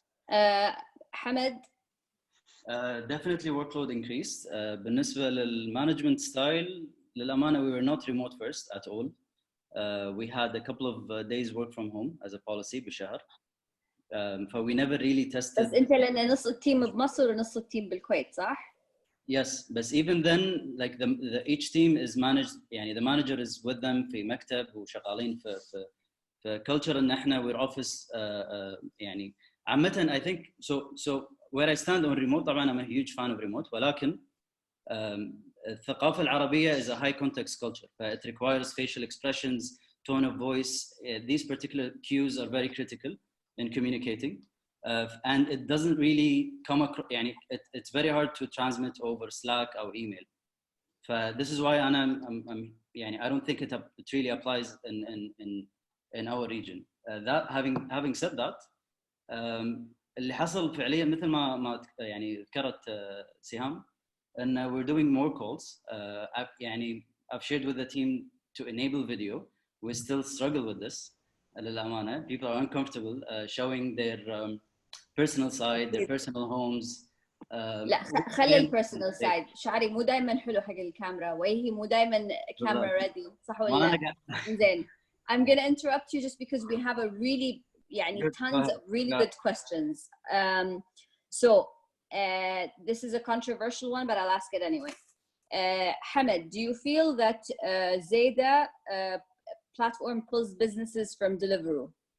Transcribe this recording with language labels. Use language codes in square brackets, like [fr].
[en] Hamad? Definitely workload increased. [ar] بالنسبة للmanagement style, [en] للأمانة, we were not remote first at all. We had a couple of days work from home as a policy [ar] بشهر. [en] So we never really tested. [ar] بس أنت لأن نص التيم بمصر ونص التيم بالكويت صح؟ [en] Yes, but even then, like each team is managed. يعني the manager is with them [ar] في مكتب وشغالين في culture إن إحنا [en] we're office. يعني عامة I think so where I stand on remote. طبعا I'm a huge fan of remote. [ar] ولكن الثقافة العربية [en] is a high context culture. It requires facial expressions, tone of voice. These particular cues are very critical in communicating. And it doesn't really come across, it's very hard to transmit over Slack or email. This is why I don't think it really applies in our region. That having said that, [ar] اللي حصل فعليا مثل ما ذكرت سهام, [en] and we're doing more calls. I've shared with the team to enable video. We still struggle with this. للأمانة, people are uncomfortable showing their personal side, their personal homes. [ar] لا خلي البيرسونال سايد. شعري مو دائما حلو حق الكاميرا, وجهي مو دائما كاميرا ريدي, صح ولا لا؟ زين. [en] I'm gonna interrupt you just because we have a really tons of really good questions. This is a controversial one, but I'll ask it anyway. Hamad, do you feel that Zayda platform pulls businesses from Deliveroo?